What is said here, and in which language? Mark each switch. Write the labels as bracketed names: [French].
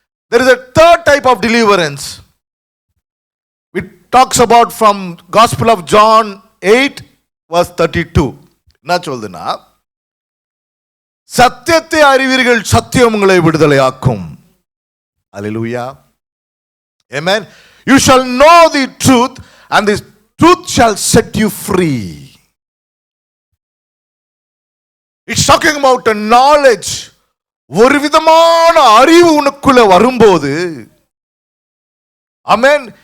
[English] There is a third type of deliverance. It talks about from Gospel of John 8 verse 32. [Tamil] என்ன சொல்லுதுன்னா, சத்தியத்தை அறிவீர்கள், சத்தியம் உங்களை விடுதலையாக்கும். [English] Hallelujah. Amen. You shall know the truth and the truth shall set you free. It's talking about a knowledge. [Tamil] ஒரு விதமான அறிவு உனக்குள்ள வரும்போது, amen,